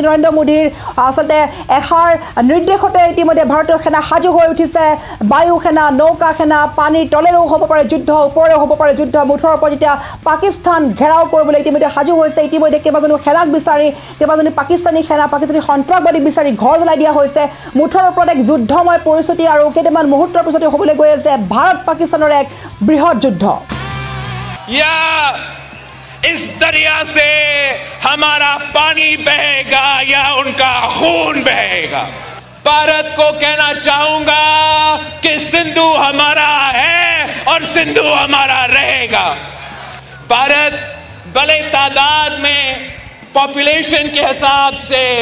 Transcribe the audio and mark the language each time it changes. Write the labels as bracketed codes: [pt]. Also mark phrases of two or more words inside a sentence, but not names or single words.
[as] নৰেন্দ্ৰ মোদীৰ আচলতে এষাৰ নিৰ্দেশতে ইতিমধ্যে ভাৰতীয় সেনা সাজু হৈ উঠিছে বায়ু সেনা নৌকা সেনা পানীৰ তলেৰেও হ'ব পাৰে যুদ্ধ ওপৰেও হ'ব পাৰে যুদ্ধ মুঠৰ ওপৰত এতিয়া পাকিস্তান ঘেৰাও কৰিবলৈ ইতিমধ্যে সাজু হৈছে ইতিমধ্যে কেইবাজনো সেনাক বিচাৰি কেইবাজনী পাকিস্তানী সন্ত্ৰাসবাদী বিচাৰি ঘৰ জ্বলাই দিয়া হৈছে মুঠৰ ওপৰত এক যুদ্ধময় পৰিস্থিতি আৰু কেইটামান মুহূৰ্তৰ পিছতে হ'বলৈ গৈ আছে ভাৰত পাকিস্তানৰ এক বৃহৎ যুদ্ধ [hi] इस दरिया से हमारा पानी बहेगा या उनका खून बहेगा भारत को कहना चाहूंगा कि सिंधु हमारा है और सिंधु हमारा रहेगा भारत बड़े तादाद में पॉपुलेशन के हिसाब से